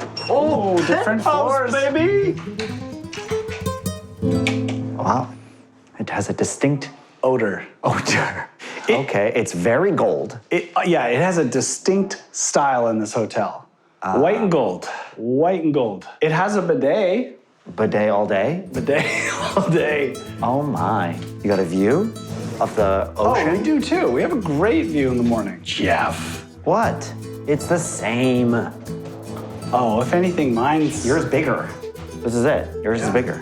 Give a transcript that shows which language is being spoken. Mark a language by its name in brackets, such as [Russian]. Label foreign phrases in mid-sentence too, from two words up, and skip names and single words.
[English] Oh, different floors, baby. Wow. It has a distinct Odor. odor. Okay, it's very gold. Yeah, it has a distinct style in this hotel. White and gold. White and gold. It has a bidet. Bidet all day. Bidet all day. Oh my. You got a view of the ocean? Oh, we do too. We have a great view in the morning. Jeff. What? It's the same. Oh, if anything, mine's... Yours bigger. This is it. Yours is bigger.